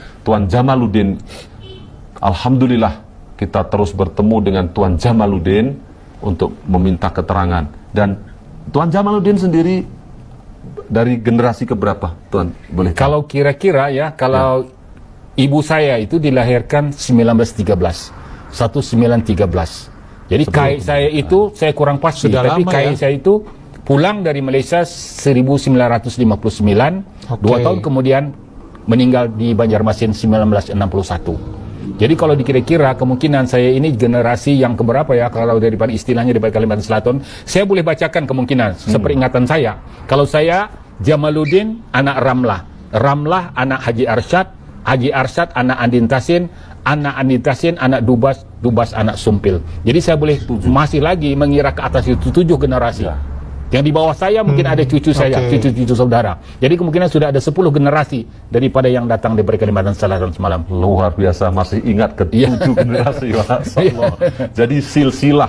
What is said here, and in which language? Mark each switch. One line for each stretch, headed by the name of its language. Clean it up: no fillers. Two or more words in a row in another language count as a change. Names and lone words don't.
Malay: Tuan Jamaluddin, alhamdulillah kita terus bertemu dengan Tuan Jamaluddin untuk meminta keterangan. Dan Tuan Jamaluddin sendiri dari generasi keberapa, Tuan? Boleh tahu? Kalau kira-kira ya, kalau ibu saya itu dilahirkan 1913, 1913. Jadi KI saya itu saya kurang pasti, Sudah tapi lama KI ya? saya itu pulang dari Malaysia 1959, Oke. 2 tahun kemudian meninggal di Banjarmasin 1961. Jadi kalau dikira-kira kemungkinan saya ini generasi yang keberapa ya, kalau daripada istilahnya daripada Kalimantan Selatan, saya boleh bacakan kemungkinan seperingatan saya. Kalau saya Jamaluddin anak Ramlah, Ramlah anak Haji Arsyad, Haji Arsyad anak Andin Tasin, anak Andin Tasin anak Dubas, Dubas anak Sumpil. Jadi saya boleh masih lagi mengira ke atas itu 7 generasi. Ya. Yang di bawah saya mungkin ada cucu saya, Oke. cucu-cucu saudara. Jadi kemungkinan sudah ada 10 generasi daripada yang datang dari Kalimantan Selatan semalam. Luar biasa, masih ingat ke 7 generasi.
Arabic: ما شاء الله.
Malay: Jadi silsilah